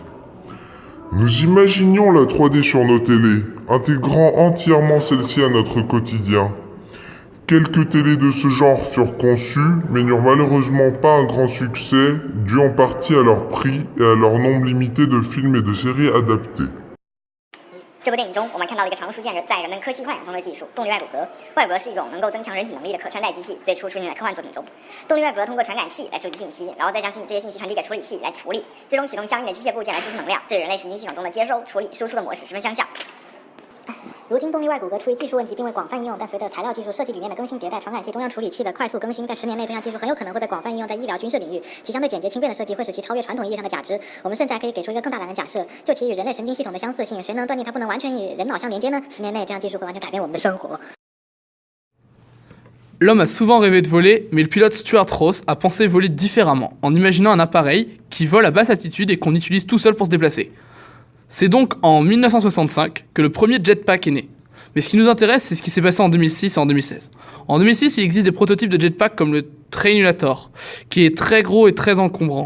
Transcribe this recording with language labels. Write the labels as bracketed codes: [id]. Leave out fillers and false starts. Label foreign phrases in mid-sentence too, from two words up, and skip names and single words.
[fr] Nous imaginions la 3D sur nos télés, intégrant entièrement celle-ci à notre quotidien. Quelques télés de ce genre furent conçues, mais n'eurent malheureusement pas un grand succès, dû en partie à leur prix et à leur nombre limité de films et de séries adaptés. [zh] 这部电影中，我们看到了一个常出现在人们科技幻想中的技术——动力外骨骼。外骨骼是一种能够增强人体能力的可穿戴机器，最初出现在科幻作品中。动力外骨骼通过传感器来收集信息，然后再将这些信息传递给处理器来处理，最终启动相应的机械部件来输出能量。这与人类神经系统中的接收、处理、输出的模式十分相像。如今动力外骨骼出于技术问题并未广泛应用，但随着材料技术设计理念的更新迭代，传感器中央处理器的快速更新，在10年内这项技术很有可能会被广泛应用在医疗军事领域。其相对简洁轻便的设计会使其超越传统意义上的假肢。我们甚至还可以给出一个更大胆的假设，就其与人类神经系统的相似性，谁能断定它不能完全与人脑相连接呢？10年内这样技术会完全改变我们的生活。 [fr] L'homme a souvent rêvé de voler, mais le pilote Stuart Ross a pensé voler différemment, en imaginant un appareil qui vole à basse altitude et qu'on utilise tout seul pour se déplacer. C'est donc en 1965 que le premier jetpack est né. Mais ce qui nous intéresse, c'est ce qui s'est passé en 2006 et en 2016. En 2006, il existe des prototypes de jetpack comme le Trainulator, qui est très gros et très encombrant.